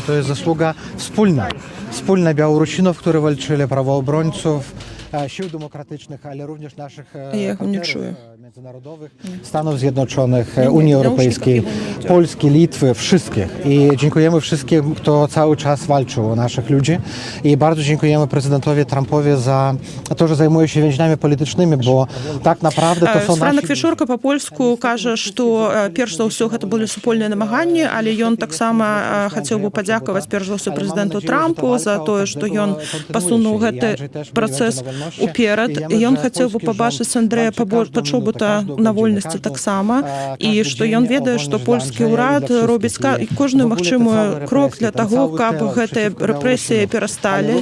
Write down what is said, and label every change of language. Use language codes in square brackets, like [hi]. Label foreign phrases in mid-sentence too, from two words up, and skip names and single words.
[pl] To jest zasługa wspólna. Wspólna Białorusinów, którzy walczyli, prawoobrońców, sił demokratycznych, ale również naszych partnerów Stanów Zjednoczonych, Unii Europejskiej, Polski, Litwy, wszystkich. I dziękujemy wszystkim, kto cały czas walczył o naszych ludzi. I bardzo dziękujemy prezydentowi Trumpowi za to, że zajmuje się więźniami politycznymi, bo tak naprawdę to są [be] Франак Вячорка по-польску кажа, што перш за ўсё гэта былі супольныя намаганні, але ён таксама хацеў бы падзякаваць перш за ўсё прэзідэнту Трампу за тое, што ён пасунуў гэты працэс уперад. Ён хацеў бы пабачыць Андрэя Пачобута на вольнасці таксама, і што ён ведае, што польскі ўрад робіць кожную магчымую крок для таго, каб гэтыя рэпрэсіі перасталі.